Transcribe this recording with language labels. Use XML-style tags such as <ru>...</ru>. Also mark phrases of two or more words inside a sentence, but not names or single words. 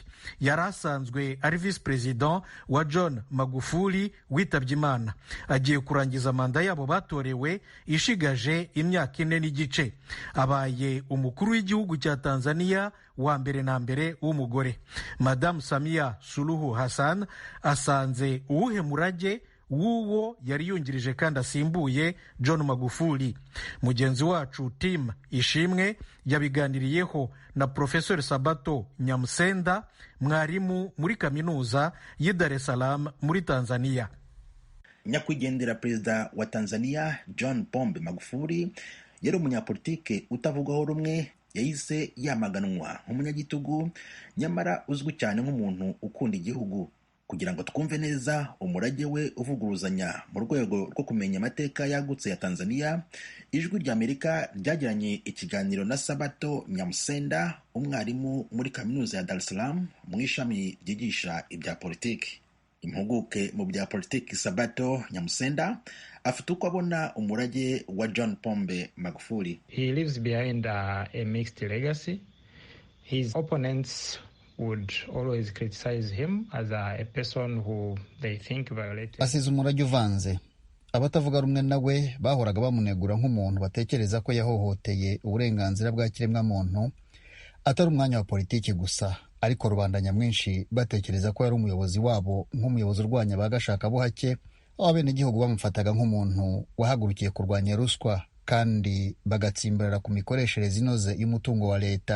<rw>Yarasanzwe ari</rw> <en>vice president</en> <rw>wa John Magufuli witabye Imana. Agiye kurangiza manda yabo batorewe ishigaje imyaka 4 n'igice. Abaye umukuru w'igihugu cya Tanzania wa mbere na mbere w'umugore. Madame Samia Suluhu Hassan asanze uwuhe murage w'uwo yari yungirije kandi asimbuye John Magufuli. Mugenzi wacu Tim Ishimwe yabiganiriyeho na Professor Sabato Nyamusenda, mwarimu muri kaminuza y'i Dar es Salaam muri Tanzania. Nyakwigendera perezida wa Tanzania John Pombe Magufuli yari umunyapolitike utavugwaho rumwe, yahise yamaganwa nk'umunyagitugu nyamara uzwi cyane nk'umuntu ukunda igihugu. Kugira ngo twumve neza umurage we uvuguruzanya mu rwego rwo kumenya amateka yagutse ya Tanzania, Ijwi rya Amerika ryagiranye ikiganiro na Sabato Nyamusenda, umwarimu muri kaminuza ya Dar es Salaam mu ishami ryigisha ibya politiki. Impuguke mu bya politiki Sabato Nyamusenda afite uko abona umurage wa John Pombe Magufuli.</rw> <en>He leaves behind a mixed legacy. His opponents would always criticize him as a person who they think violated.</en> <rw>Asize umurage uvanze. Abatavuga rumwe nawe bahoraga bamunegura nk'umuntu batekereza ko yahohoteye uburenganzira bwa kiremwa muntu, atari umwanya wa politiki gusa, ariko rubanda nyamwinshi batekereza ko yari umuyobozi wabo nk'umuyobozi urwanya bagashaka buhake, aho abenegihugu bamufataga nk'umuntu wahagurukiye kurwanya ruswa kandi bagatsimbarara ku mikoreshereze inoze y'umutungo wa leta.</rw>